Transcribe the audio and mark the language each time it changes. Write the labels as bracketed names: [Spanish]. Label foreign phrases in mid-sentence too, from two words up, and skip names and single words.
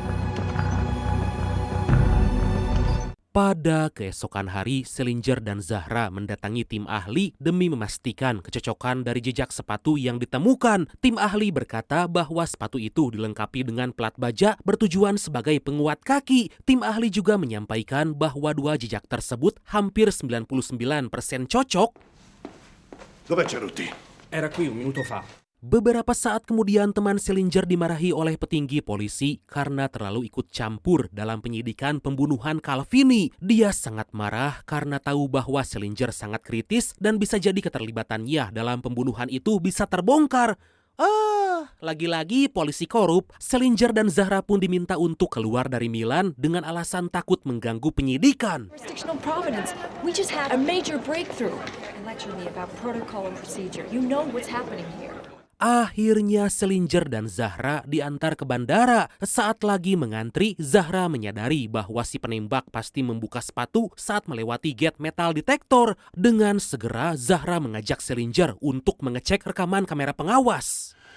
[Indonesian] Pada keesokan hari, Salinger dan Zahra mendatangi tim ahli demi memastikan kecocokan dari jejak sepatu yang ditemukan. Tim ahli berkata bahwa sepatu itu dilengkapi dengan plat baja bertujuan sebagai penguat kaki. Tim ahli juga menyampaikan bahwa 2 jejak tersebut hampir 99% cocok. [Italian] Dov'è Cerutti? Era qui un minuto fa. [Indonesian] Beberapa saat kemudian teman Salinger dimarahi oleh petinggi polisi karena terlalu ikut campur dalam penyidikan pembunuhan Calvini. Dia sangat marah karena tahu bahwa Salinger sangat kritis dan bisa jadi keterlibatannya dalam pembunuhan itu bisa terbongkar. Lagi-lagi polisi korup. Salinger dan Zahra pun diminta untuk keluar dari Milan dengan alasan takut mengganggu penyidikan. [English] Jurisdictional providence. We just had a major breakthrough. Lecture me about protocol and procedure. You know what's happening here. [Indonesian] Akhirnya Salinger dan Zahra diantar ke bandara. Saat lagi mengantri, Zahra menyadari bahwa si penembak pasti membuka sepatu saat melewati gate metal detektor. Dengan segera, Zahra mengajak Salinger untuk mengecek rekaman kamera pengawas.